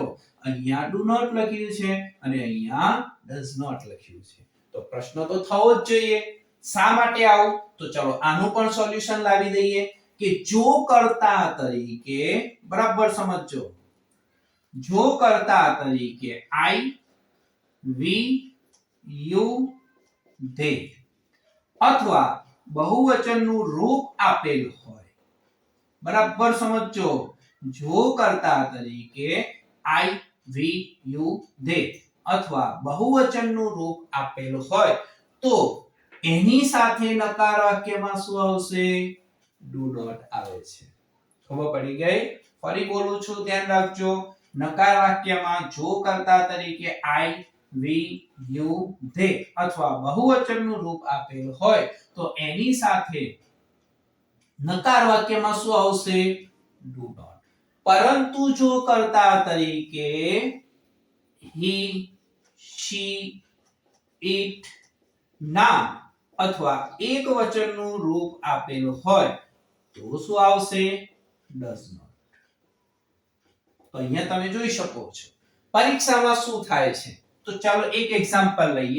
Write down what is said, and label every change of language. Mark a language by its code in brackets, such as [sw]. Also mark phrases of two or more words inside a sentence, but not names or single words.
[gu] અહીંયા [en] do not [gu] લખ્યું છે અને અહીંયા [en] does not [gu] લખ્યું છે. તો પ્રશ્ન તો થવો જ જોઈએ, શા માટે આવું? તો ચલો આનું પણ સોલ્યુશન લાવી દઈએ કે જો કર્તા તરીકે, બરાબર સમજો, જો કર્તા તરીકે [en] I, we, you, they [gu] અથવા બહુવચનનું રૂપ આપેલ હોય. બરાબર સમજો. જો કર્તા તરીકે [en] I, we, you, they [gu] અથવા બહુવચનનું રૂપ આપેલ હોય તો એની સાથે નકાર વાક્યમાં શું આવશે, [en] do not આવે છે. [gu] ખબર પડી ગઈ? ફરી બોલું છું, ધ્યાન રાખજો. નકાર વાક્યમાં જો કર્તા તરીકે [en] I, we, you, they [gu] અથવા બહુવચનનું રૂપ આપેલ હોય તો એની સાથે નકાર વાક્યમાં શું આવશે, [en] do not. [gu] પરંતુ જો કર્તા તરીકે [en] he, she, it [gu] નામ અથવા એક વચનનું રૂપ આપેલ હોય તો શું આવશે, [en] does not. [gu] તો અહીંયા તમે જોઈ શકો છો પરીક્ષામાં શું થાય છે. તો ચાલો એક એક્ઝામ્પલ લઈએ.